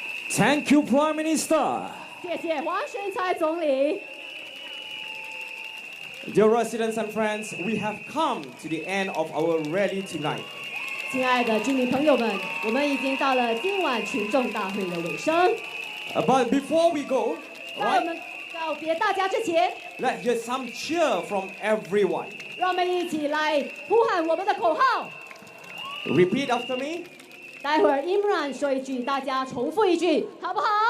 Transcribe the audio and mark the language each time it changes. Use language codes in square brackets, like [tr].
[en] Thank you, Prime Minister. [zh] 谢谢黄循财总理。 [en] Dear residents and friends, we have come to the end of our rally tonight. [zh] 亲爱的居民朋友们，我们已经到了今晚群众大会的尾声。 [en] But before we go, [zh] 在我们告别大家之前， [en] let's get some cheer from everyone. [zh] 让我们一起来呼喊我们的口号。 [en] Repeat after me. [zh] 待会儿 Imran 说一句，大家重复一句，好不好？